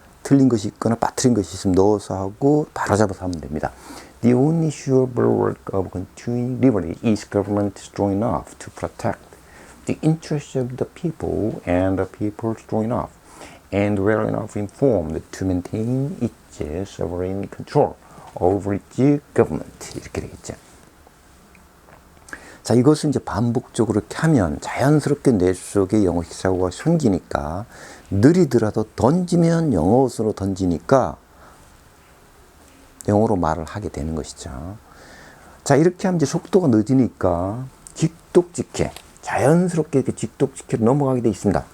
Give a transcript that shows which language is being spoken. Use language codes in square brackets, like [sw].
[ko] 틀린 것이 있거나 빠뜨린 것이 있으면 넣어서 하고 바로 잡아서 하면 됩니다. [en] The only sure bulwark of continuing liberty is government strong enough to protect the interests of the people, and the people strong enough and well enough informed to maintain its sovereign control over its government. [ko] 이렇게 되겠죠. 자, 이것을 이제 반복적으로 이렇게 하면 자연스럽게 뇌 속에 영어식 사고가 생기니까 느리더라도 던지면 영어로 던지니까 영어로 말을 하게 되는 것이죠. 자, 이렇게 하면 이제 속도가 늦으니까 직독직해, 자연스럽게 이렇게 직독직해로 넘어가게 되어 있습니다.